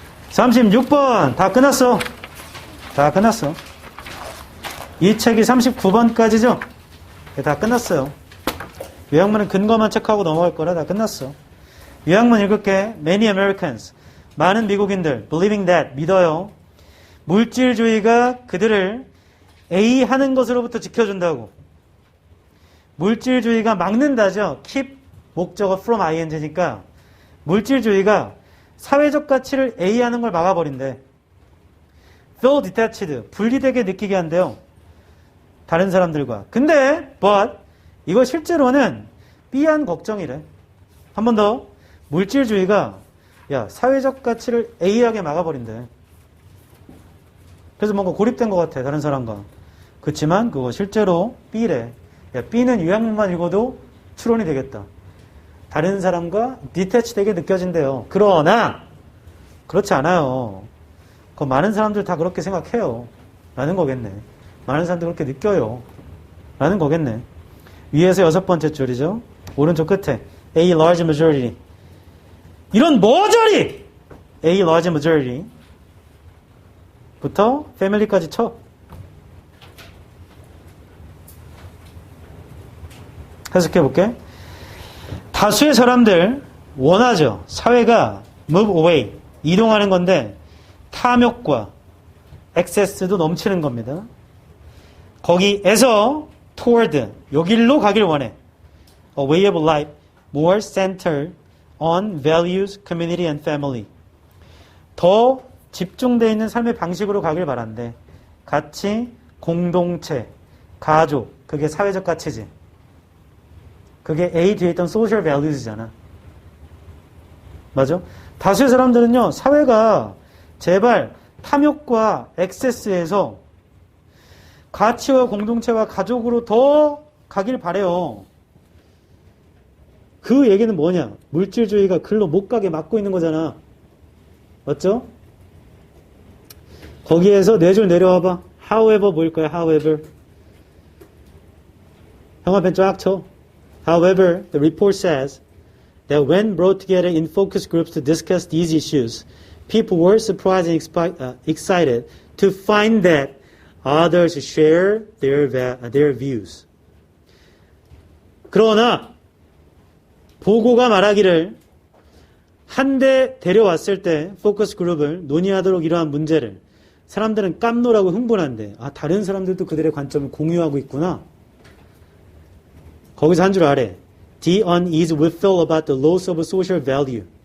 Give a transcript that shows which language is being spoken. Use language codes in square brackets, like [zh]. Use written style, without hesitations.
[ko] 36번 다 끝났어. 이 책이 39번까지죠. 다 끝났어요. 요약문은 근거만 체크하고 넘어갈 거라 다 끝났어. 요약문 읽을게. [en] Many Americans, [ko] 많은 미국인들 [en] believing that, [ko] 믿어요. 물질주의가 그들을 A 하는 것으로부터 지켜준다고. 물질주의가 막는다죠. keep 목적어 from ing니까 물질주의가 사회적 가치를 A 하는 걸 막아버린대. feel detached, 분리되게 느끼게 한대요. 다른 사람들과. 근데 but 이거 실제로는 B한 걱정이래. 한 번 더. 물질주의가 사회적 가치를 A하게 막아버린대. 그래서 뭔가 고립된 것 같아. 다른 사람과. 그렇지만 그거 실제로 B래. B는 요약문만 읽어도 추론이 되겠다. 다른 사람과 디태치 되게 느껴진대요. 그러나 그렇지 않아요. 그 많은 사람들 다 그렇게 생각해요. 라는 거겠네. 많은 사람들 그렇게 느껴요. 라는 거겠네. 위에서 6번째 줄이죠. 오른쪽 끝에 [en] A large majority. [ko] 이런 머저리! A large majority 부터 family까지 쳐. 해석해볼게. 다수의 사람들 원하죠. 사회가 move away, 이동하는 건데 탐욕과 excess도 넘치는 겁니다. 거기에서 toward, 여길로 가길 원해. [en] A way of life more centered on values, community and family. [ko] 더 집중되어 있는 삶의 방식으로 가길 바란대. 가치, 공동체, 가족, 그게 사회적 가치지. 그게 A 뒤에 있던 social values잖아. 맞아? 다수의 사람들은요, 사회가 제발 탐욕과 액세스에서 가치와 공동체와 가족으로 더 가길 바래요. 그 얘기는 뭐냐? 물질주의가 글로 못 가게 막고 있는 거잖아. 맞죠? 거기에서 4줄 내려와봐. However 보일 거야. However. 형아펜 쫙 쳐. [en] However, the report says that when brought together in focus groups to discuss these issues, people were surprised and excited to find that others share their views. [ko] 그러나 보고가 말하기를 한데 데려왔을 때 포커스 그룹을 논의하도록 이러한 문제를 사람들은 깜놀하고 흥분한대. 아, 다른 사람들도 그들의 관점을 공유하고 있구나. 거기서 한 줄 아래. [en] The unease will feel about the loss of social value.